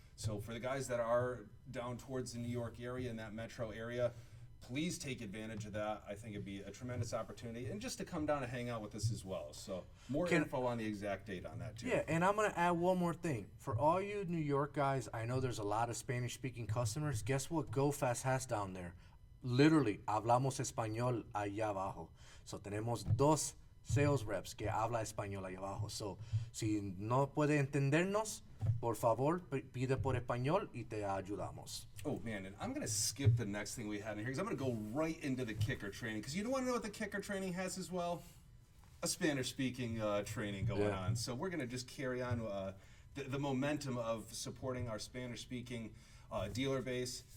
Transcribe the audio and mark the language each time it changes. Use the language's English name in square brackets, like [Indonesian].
[English] So for the guys that are down towards the New York area, in that metro area, please take advantage of that. I think it'd be a tremendous opportunity, and just to come down and hang out with us as well. So more info on the exact date on that too. Yeah, and I'm going to add one more thing. For all you New York guys, I know there's a lot of Spanish-speaking customers. Guess what Go Fast has down there? [Spanish] Literally, hablamos español allá abajo. So tenemos dos sales reps que habla español allá abajo. So si no puede entendernos, por favor, pide por español y te ayudamos. [English] Oh man, and I'm going to skip the next thing we had in here because I'm going to go right into the kicker training, because you don't want to know what the kicker training has as well? A Spanish-speaking training going on. So we're going to just carry on the momentum of supporting our Spanish-speaking dealer base.